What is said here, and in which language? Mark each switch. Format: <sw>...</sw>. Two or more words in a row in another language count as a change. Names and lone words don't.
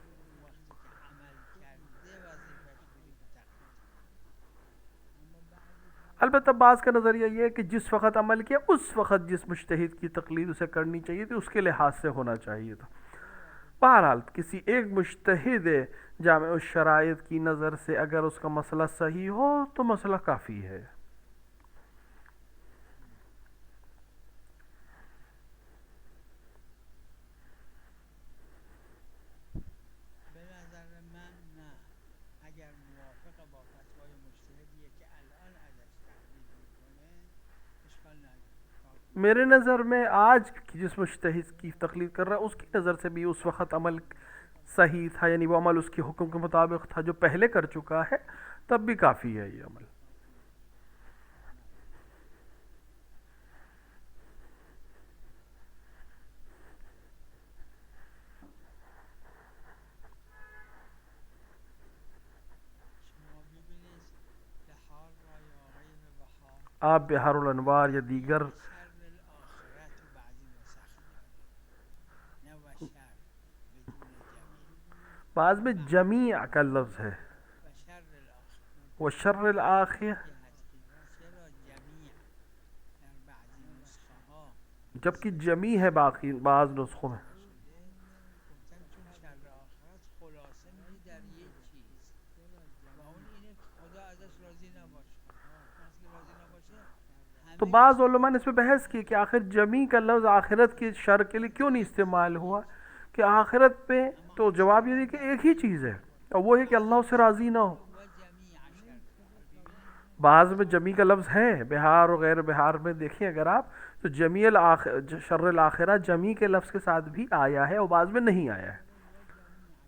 <ur>البتہ بعض کا نظریہ یہ ہے کہ جس وقت عمل کیا اس وقت جس مجتہد کی تقلید اسے کرنی چاہیے تھی اس کے لحاظ سے ہونا چاہیے تھا. بہرحال کسی ایک مجتہد جامع الشرائط کی نظر سے اگر اس کا مسئلہ صحیح ہو تو مسئلہ کافی ہے.</ur> <fa>به نظر من نه، اگر موافق با فتوای مجتهدیه که الان ازش تقلید میکنه اشکال نداره.</fa> <ur>میرے نظر میں آج جس مجتہد کی تقلید کر رہا ہے اس کی نظر سے بھی اس وقت عمل صحیح تھا، یعنی وہ عمل اس کے حکم کے مطابق تھا جو پہلے کر چکا ہے، تب بھی کافی ہے یہ عمل.</ur> <fa>شما ببینید بهار را یا غیر بهار</fa> <ur>آپ بحار الانوار یا دیگر</ur> <ar>شر الاخرت</ar> <fa>و بعضی نسخ داره، نه و شر بدون جمیع</fa> <ur>بعض میں جمیع کا لفظ ہے،</ur> <ar>و شر الاخرت</ar> <ur>وہ</ur> <ar>شر الآخر،</ar> <fa>یه هست که چرا جمیع در بعضی نسخه ها</fa> <ur>جبکہ جمیع ہے باقی بعض نسخوں میں.</ur> <fa>گفتن چون شر آخرت خلاصه میدی در یک چیز و اون اینه که خدا ازش راضی نباشه. کسی که راضی نباشه تو همه</fa> <ur>بعض علماء نے اس پہ بحث کی کہ آخر جمیع کا لفظ آخرت کی شر کے لیے کیوں نہیں استعمال ہوا، کہ آخرت پہ تو جواب یہ ہے کہ ایک ہی چیز ہے اور وہ ہے کہ اللہ اس سے راضی نہ ہو.</ur> <ar>و جمیع شر</ar> <ur>بعض میں جمیع کا لفظ ہے، بہار اور غیر بہار میں دیکھیں اگر آپ تو</ur> <ar>شر الآخرہ</ar> <ur>جمیع کے لفظ کے ساتھ بھی آیا ہے اور بعض میں نہیں آیا ہے.</ur>